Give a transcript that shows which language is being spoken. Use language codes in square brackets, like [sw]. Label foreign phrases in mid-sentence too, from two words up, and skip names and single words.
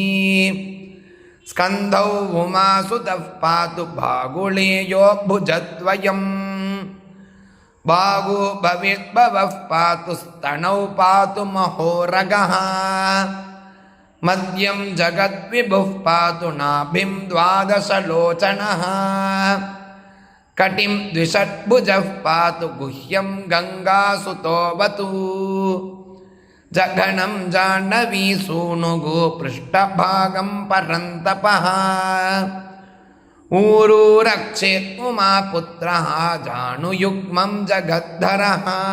[sa] ಸ್ಕಂಧೌ ಉಮಾಸುಧಃ ಪಾತು ಬಾಗುಳೇಯೋ ಭುಜದ್ವಯಂ. ಬಾಗು ಭವೇದ್ಭವಃ ಪಾತು ಸ್ತನೌ ಪಾತು ಮಹೋರಗಃ. ಮಧ್ಯಂ ಜಗದ್ವಿಭುಃ ಪಾತು ನಾಭಿಂ ದ್ವಾದಶಲೋಚನಃ. कटिं द्विषड्भुजः पातु गुह्यं गङ्गासुतोऽवतु जघनं जाह्नवी सूनुगु पृष्ठभागं परन्तपः ऊरू रक्षेत् उमापुत्रः जानुयुग्मं जगद्धरः